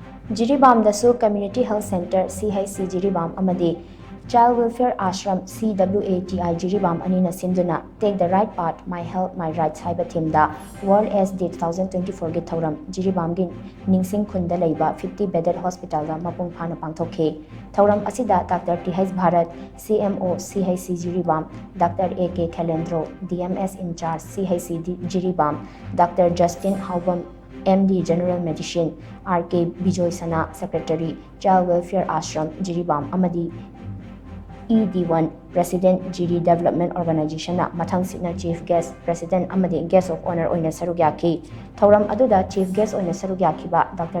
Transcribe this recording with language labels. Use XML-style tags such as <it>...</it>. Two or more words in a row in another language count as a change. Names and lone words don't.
<mni>Jiribam DASU Community Health Center CHC Jiribam AMADI Child Welfare Ashram CWATI Jiribam ANINA SHINDUNA Take the Right Path My Health My Rights HAIBA Themda World SD 2024 gi Thouram Jiribam gi Ningshing Khunda LEIBA 50</mni> <en>bedded hospital</en> <mni>da MAPUNG PHANA PANGTHOKKHI Thouram asida Dr. TH Bharat CMO CHC Jiribam Dr. AK Khalendro DMS in charge CHC Jiribam Dr. Justin Haubam MD General Medicine RK Bijoy Sana Secretary Child Welfare Ashram Jiribam AMADI ED1 President GD Development Organization na mathang sitna</mni> <en>Chief Guest President</en> <mni>AMADI</mni> <en>Guest of Honor</en> <mni>oina sarugyaki Thouram aduda</mni> <en>Chief Guest</en> <mni>oina sarugyaki ba Dr.</mni>